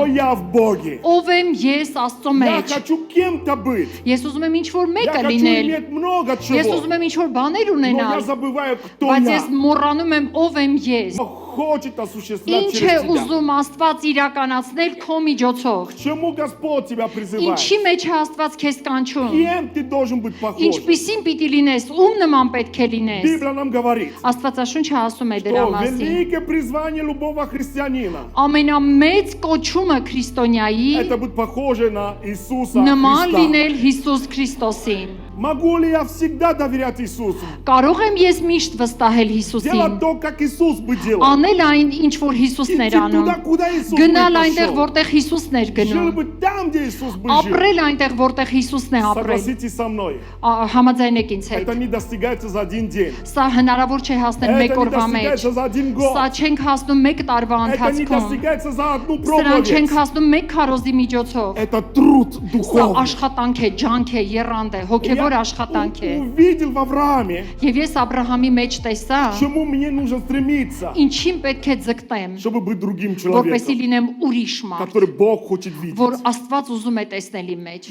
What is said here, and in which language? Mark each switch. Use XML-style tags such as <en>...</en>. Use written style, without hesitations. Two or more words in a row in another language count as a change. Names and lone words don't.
<ru>я в Боге?</ru> <hy>Ով եմ ես Աստծո</hy> <ru>Я</ru> <hy>մեջ։</hy> <ru>хочу кем-то быть.</ru> <hy>Ես ուզում եմ ինչ-որ</hy> <ru>Я</ru> <hy>մեկը</hy> <ru>хочу</ru> <hy>լինել։</hy> <ru>иметь много</ru> <hy>Ես</hy> <ru>чего.</ru> <hy>ուզում եմ ինչ-որ բաներ</hy> <ru>Но я</ru> <hy>ունենալ,</hy> <ru>забываю, кто</ru> <hy>բայց</hy> <ru>я.</ru> <hy>ես մոռանում եմ ով եմ ես։</hy> <ru>Хочет осуществлять</ru> <hy>Ինչ է</hy> <ru>через тебя.</ru> <hy>ուզում Աստված իրականացնել քո միջոցով։</hy> <ru>К чему Господь тебя призывает?</ru> <hy>Ինչի մեջ է Աստված քեզ կանչում։</hy> <ru>Кем ты должен быть похож?</ru> <hy>Ինչպիսին պիտի լինես, ում նման պետք է լինես։</hy> <ru>Библия нам говорит,</ru> <hy>Աստվածաշունչը ասում է դրա</hy> <ru>что</ru> <hy>մասին։</hy> <ru>великое призвание любого христианина</ru> <hy>Ամենամեծ կոչումը քրիստոնյայի</hy> <ru>это быть похоже на Иисуса</ru> <hy>նման</hy> <ru>Христа.</ru> <hy>լինել Հիսուս Քրիստոսին։</hy> <ru>Могу ли я всегда доверять Иисусу?</ru> <hy>Կարող եմ ես միշտ վստահել Հիսուսին։</hy> <ru>Делать то, как Иисус бы делал.</ru> <hy>Անել այն, ինչ որ Հիսուսն էր</hy> <ru>Идти</ru> <hy>անում։</hy> <ru>туда, куда Иисус бы</ru> <hy>Գնալ այնտեղ,</hy> <ru>пошел.</ru> <hy>որտեղ Հիսուսն էր</hy> <ru>Жил</ru> <hy>գնում։</hy> <ru>бы там, где Иисус бы жил.</ru> <hy>Ապրել այնտեղ, որտեղ Հիսուսն է ապրել։</hy> <ru>Согласитесь со мной.</ru> <hy>Համաձայնեք ինձ հետ։</hy> <ru>Это не достигается за один день.</ru> <hy>Սա հնարավոր չէ հասնել</hy> <ru>Это</ru> <hy>մեկ</hy> <ru>не</ru> <hy>օրվա մեջ։</hy> <ru>достигается за один год.</ru> <hy>Սա չենք հասնում մեկ տարվա</hy> <ru>Это не</ru> <hy>ընթացքում։</hy> <ru>достигается за одну</ru> <hy>Սրան չենք</hy> <ru>проповедь.</ru> <hy>հասնում մեկ քարոզի միջոցով։</hy> <ru>Это труд</ru> <hy>Սա</hy> <ru>духовный.</ru> <hy>աշխատանք է, ջանք է, եռանդ է, հոգևոր աշխատանք է։</hy> <ru>Увидел в Аврааме,</ru> <hy>Եվ ես Աբրահամի մեջ տեսա,</hy> <ru>к чему мне нужно стремиться,</ru> <hy>ինչին պետք է ձգտեմ,</hy> <ru>чтобы быть другим</ru> <hy>որպեսզի</hy> <ru>человеком,</ru> <hy>լինեմ ուրիշ մարդ,</hy> <ru>который Бог хочет видеть.</ru> <hy>որ Աստված ուզում է տեսնել իմ մեջ։</hy>